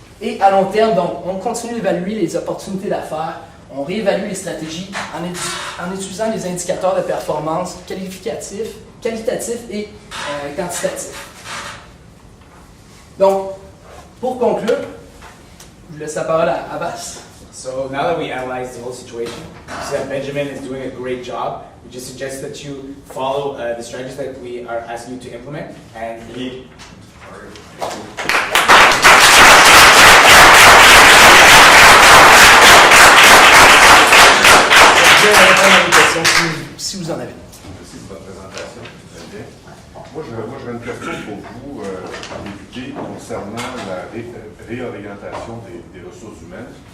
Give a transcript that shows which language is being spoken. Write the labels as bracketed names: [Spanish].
[French] Et à long terme, donc, on continue d'évaluer les opportunités d'affaires, on réévalue les stratégies en utilisant les indicateurs de performance qualitatifs et quantitatifs. Donc, pour conclure, je vous laisse la parole à Abbas. [English] So now that we analyze the whole situation, we see that Benjamin is doing a great job. We just suggest that you follow the strategies that we are asking you to implement. And [French] Je vais répondre à vos questions si vous en avez. Merci de votre présentation, très bien. Moi, j'aurais une question pour vous, Olivier, concernant la réorientation des ressources humaines.